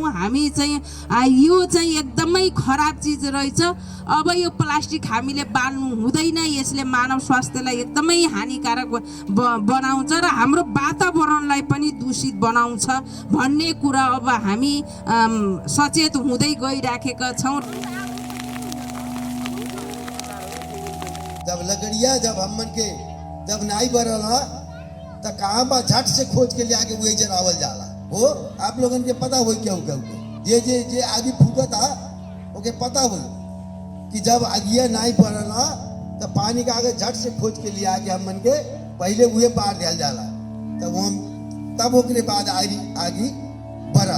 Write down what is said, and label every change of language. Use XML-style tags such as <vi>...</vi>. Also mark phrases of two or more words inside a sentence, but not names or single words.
<ne>हामी चाहिँ यो चाहिँ एकदमै खराब चिज रहेछ। अब यो प्लास्टिक हामीले बाल्नु हुँदैन। यसले मानव स्वास्थ्यलाई एकदमै हानिकारक बनाउँछ र हाम्रो वातावरणलाई पनि दूषित बनाउँछ भन्ने कुरा अब हामी सचेत हुँदै गइराखेका छौँ।</ne> <bho>जब लकड़िया जब हमन के जब नहीं बरला तो कहाँ बा झट से खोज के लिया के वही जरावल जाला हो। आप लोगन के पता हो क्या हो जे जे जे आगे फूका था ओके पता हो कि जब आगिया नहीं बरला तो पानी का आगे झट से खोज के लिया के हमन के पहले वही पार दिया जाला तब ओकरे बाद आगे बरला।</bho>